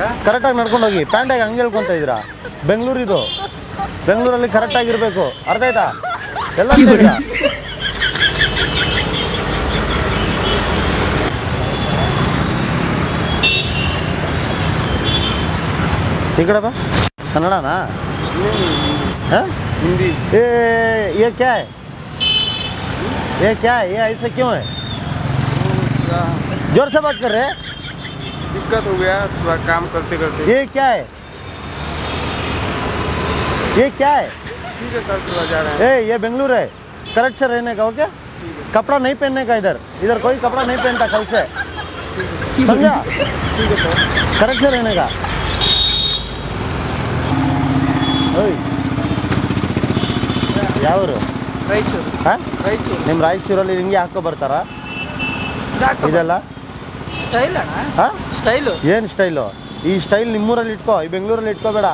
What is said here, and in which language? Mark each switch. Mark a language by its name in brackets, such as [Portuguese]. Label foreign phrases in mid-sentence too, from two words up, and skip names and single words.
[Kannada] ಕರೆಕ್ಟಾಗಿ ನಡ್ಕೊಂಡು ಹೋಗಿ. ಪ್ಯಾಂಟಾಗಿ ಹಂಗೆ ಹೇಳ್ಕೊತಾ ಇದ್ದೀರಾ? ಬೆಂಗಳೂರು ಇದು. ಬೆಂಗಳೂರಲ್ಲಿ ಕರೆಕ್ಟಾಗಿರಬೇಕು. ಅರ್ಥ ಆಯ್ತಾ? ಎಲ್ಲ ಈ ಕಡೆ ಬಾ. ಕನ್ನಡನಾ? [Hindi] हाँ? हिंदी। ये क्या है? ये क्या है? ये ऐसा क्यों है? जोर से बात कर रहे हैं? दिक्कत हो गया थोड़ा काम करते करते। ये क्या है? ये क्या है? ठीक है सर, थोड़ा जा रहे हैं। ये बेंगलुरु है, करेक्ट से रहने का। ओके, कपड़ा नहीं पहनने का। इधर इधर कोई कपड़ा नहीं पहनता कल से, समझा? ठीक है सर, करेक्ट से रहने का। ಯಾವರು? [Kannada] ರಾಯಚೂರು. ಹಾಂ, ರಾಯಚೂರು. ನಿಮ್ಮ ರಾಯಚೂರಲ್ಲಿ ಹಿಂಗೆ ಹಾಕೋ ಬರ್ತಾರಾ ಇದೆಲ್ಲ? ಸ್ಟೈಲ್ ಅಣ್ಣ. ಹಾಂ, ಸ್ಟೈಲು. ಏನು ಸ್ಟೈಲು? ಈ ಸ್ಟೈಲ್ ನಿಮ್ಮೂರಲ್ಲಿ ಇಟ್ಕೋ, ಈ ಬೆಂಗಳೂರಲ್ಲಿ ಇಟ್ಕೋಬೇಡ.